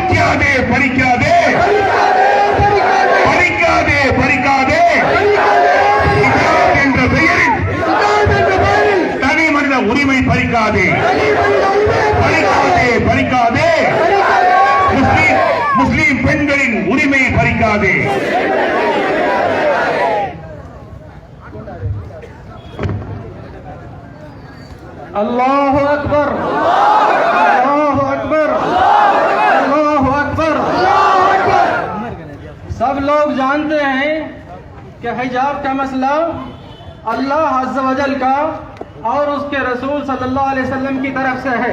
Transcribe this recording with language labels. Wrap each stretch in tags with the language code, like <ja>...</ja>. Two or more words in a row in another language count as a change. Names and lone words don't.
<ta>பறிக்காதே பறிக்காதே பறிக்காதே பறிக்காதே ஹிஜாப் என்ற பெயரில் தனி மனித உரிமை பறிக்காதே பறிக்காதே பறிக்காதே முஸ்லிம் பெண்களின் உரிமை பறிக்காதே.</ta> <ar>الله أكبر، الله أكبر، الله أكبر.</ar> <hi>सब लोग जानते हैं कि हिजाब का मसला</hi> <ar>الله عز وجل</ar> <hi>का और उसके रसूल</hi> <ar>صلى الله عليه وسلم</ar> <hi>की तरफ से है।</hi>